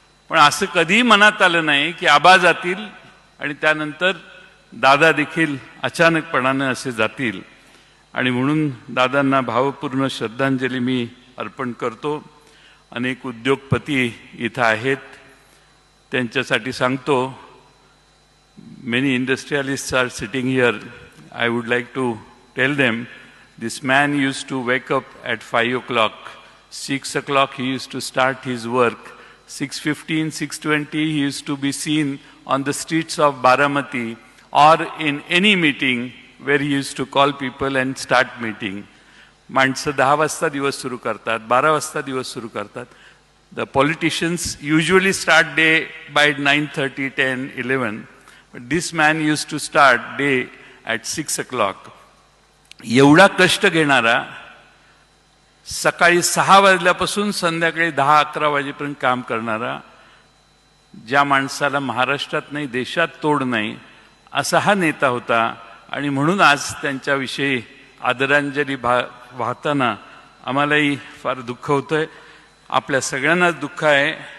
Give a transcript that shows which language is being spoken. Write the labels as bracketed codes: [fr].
[mr] पण असं कधीही मनात आलं नाही की आबा जातील आणि त्यानंतर दादा देखील अचानकपणानं असे जातील. आणि म्हणून दादांना भावपूर्ण श्रद्धांजली मी अर्पण करतो. अनेक उद्योगपती इथं आहेत, त्यांच्यासाठी सांगतो. [en] Many industrialists are sitting here. I would like to tell them, this man used to wake up at 5 o'clock. 6 o'clock he used to start his work. 6:15, 6:20 he used to be seen on the streets of Baramati or in any meeting where he used to call people and start meeting. [mr] माणसं 10 वाजता दिवस सुरू करतात, 12 वाजता दिवस सुरू करतात. [en] The politicians usually start day by 9:30, 10, 11. But this man used to start day at 6 o'clock. [mr] एवढा कष्ट घेणारा, सकाळी 6 वाजल्यापासून संध्याकाळी 10-11 वाजेपर्यंत काम करणारा, ज्या माणसाला महाराष्ट्रात नाही देशात तोड नाही, असा हा नेता होता. आणि म्हणून आज त्यांच्याविषयी आदरांजली वाहताना आम्हालाही फार दुःख होतंय, आपल्या सगळ्यांनाच दुःख आहे.